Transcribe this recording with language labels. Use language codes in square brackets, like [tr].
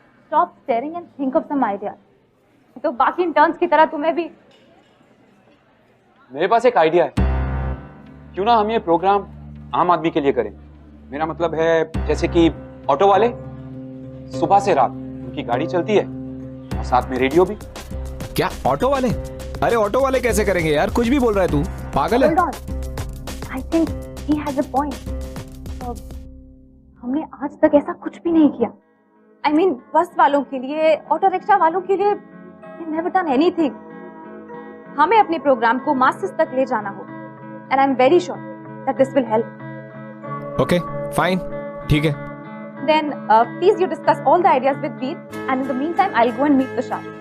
[en] Stop staring and think of some ideas. [hi] तो बाकी interns की तरह तुम्हें भी। मेरे पास एक आइडिया है, क्यों ना हम ये प्रोग्राम आम आदमी के लिए करें। मेरा मतलब है जैसे कि ऑटो वाले सुबह से रात उनकी गाड़ी चलती है और साथ में रेडियो भी। क्या ऑटो वाले? अरे ऑटो वाले कैसे करेंगे यार? कुछ भी बोल रहा है तू, पागल है? [en] Hold on. I think he has a point. [hi] हमने आज तक ऐसा कुछ भी नहीं किया। [en] I mean, [hi] बस वालों के लिए, ऑटो रिक्शा वालों के लिए [en] we've never done anything. [hi] हमें अपने प्रोग्राम को मासेस तक ले जाना होगा [en] and I'm very sure that this will help. [hi] Okay fine, ठीक है। [en] Then please you discuss all the ideas with Veer and in the meantime I'll go and meet Tushar.